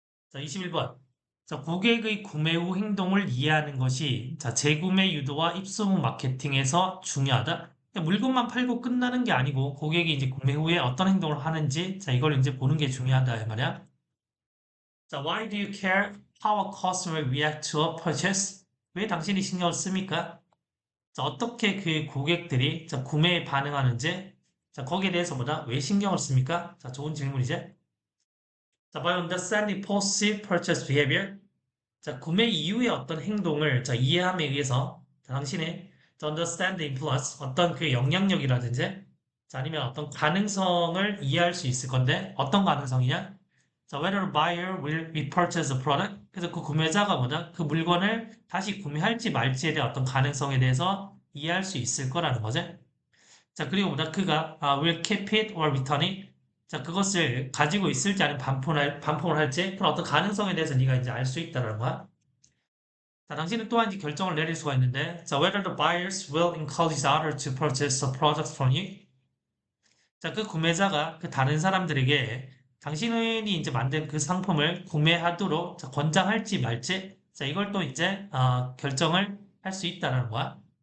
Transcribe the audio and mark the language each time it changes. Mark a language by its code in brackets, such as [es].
[ko] 자, 21번. 자, 고객의 구매 후 행동을 이해하는 것이 자, 재구매 유도와 입소문 마케팅에서 중요하다. 그냥 물건만 팔고 끝나는 게 아니고 고객이 이제 구매 후에 어떤 행동을 하는지 자, 이걸 이제 보는 게 중요하다 이 말이야. [en] 자, why do you care how a customer react to a purchase? [ko] 왜 당신이 신경을 씁니까? 자, 어떻게 그 고객들이 자, 구매에 반응하는지 자, 거기에 대해서 보다 왜 신경을 씁니까? 자, 좋은 질문이지. [en] 자, by understanding post purchase behavior. [ko] 자, 구매 이후의 어떤 행동을 자, 이해함에 의해서 자, 당신의 자, [en] understand influence [ko] 어떤 그 영향력이라든지 자, 아니면 어떤 가능성을 이해할 수 있을 건데 어떤 가능성이냐? [en] 자, whether a buyer will repurchase a product. [ko] 그래서 그 구매자가 뭐다? 그 물건을 다시 구매할지 말지에 대한 어떤 가능성에 대해서 이해할 수 있을 거라는 거지. 자, 그리고 뭐다? 그가 [en] will keep it or return it. [ko] 자, 그것을 가지고 있을지 아니면 반품을 할지 그런 어떤 가능성에 대해서 네가 이제 알 수 있다는 거야. 자, 당신은 또한 이제 결정을 내릴 수가 있는데, 자, [en] whether the buyers will encourage others to purchase the product from you. [ko] 자, 그 구매자가 그 다른 사람들에게 당신이 이제 만든 그 상품을 구매하도록 자, 권장할지 말지, 자, 이걸 또 이제 결정을 할 수 있다는 거야.